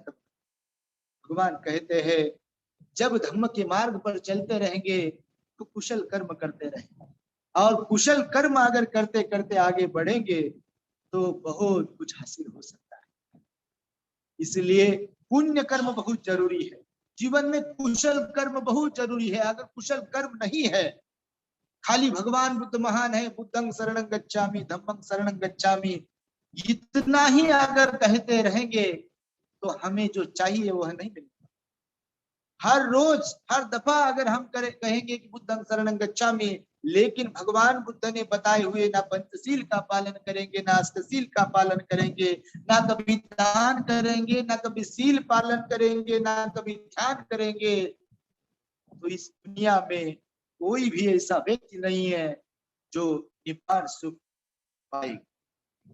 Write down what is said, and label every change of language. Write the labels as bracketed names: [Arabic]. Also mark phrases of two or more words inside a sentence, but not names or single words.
[Hindi] भगवान कहते हैं जब धम्म के मार्ग पर चलते रहेंगे तो कुशल कर्म करते रहेंगे, और कुशल कर्म अगर करते करते आगे बढ़ेंगे तो बहुत कुछ हासिल हो सकता है। इसलिए पुण्य कर्म बहुत जरूरी है, जीवन में कुशल कर्म बहुत जरूरी है। अगर कुशल कर्म नहीं है, खाली भगवान बुद्ध महान है, [Pali] बुद्धं शरणं गच्छामि, धम्मं शरणं गच्छामि, [Hindi] इतना ही अगर कहते रहेंगे तो हमें जो चाहिए वह नहीं मिलेगा। हर रोज हर दफा अगर हम कहेंगे कि [Pali] बुद्धं शरणं गच्छामि, [Hindi] लेकिन भगवान बुद्ध ने बताए हुए ना पंचशील का पालन करेंगे, ना अष्टशील का पालन करेंगे, ना कभी दान करेंगे, ना कभी शील पालन करेंगे, ना कभी ध्यान करेंगे, तो इस दुनिया में कोई भी ऐसा व्यक्ति नहीं है जो निपार सुख पाएगा।